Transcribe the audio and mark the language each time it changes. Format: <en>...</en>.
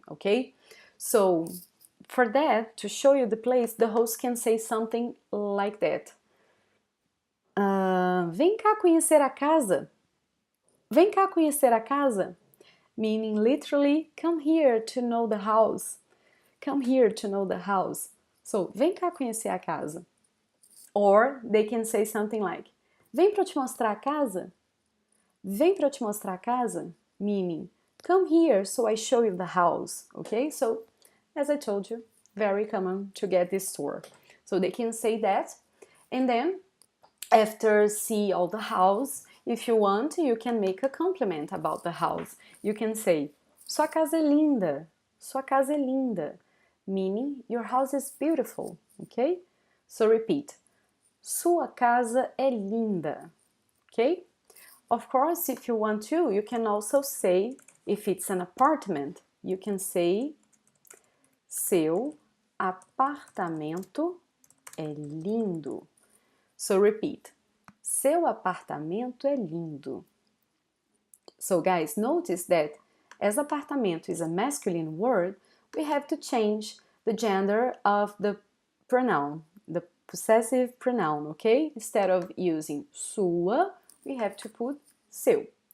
<en>Okay, so for that, to show you the place, the host can say something like that.</en> <pt>Vem cá conhecer a casa. Vem cá conhecer a casa.</pt> <en>Meaning literally, come here to know the house. Come here to know the house.</en> <pt>So, vem cá conhecer a casa.</pt> <en>Or they can say something like,</en> <pt>vem para eu te mostrar a casa. Vem para eu te mostrar a casa.</pt> <en>Meaning, come here so I show you the house. Okay, so as I told you, very common to get this tour. So they can say that, and then after see all the house, if you want, you can make a compliment about the house. You can say,</en> <pt>sua casa é linda. Sua casa é linda.</pt> <en>Meaning, your house is beautiful.</en> <pt>Okay?</pt> <en>So repeat.</en> <pt>Sua casa é linda. Okay?</pt> <en>Of course, if you want to, you can also say, if it's an apartment, you can say,</en> <pt>seu apartamento é lindo.</pt> <en>So repeat.</en> <pt>Seu apartamento é lindo.</pt> <en>So guys, notice that as apartamento is a masculine word, we have to change the gender of the pronoun, the possessive pronoun, okay? Instead of using sua, we have to put seu.</en>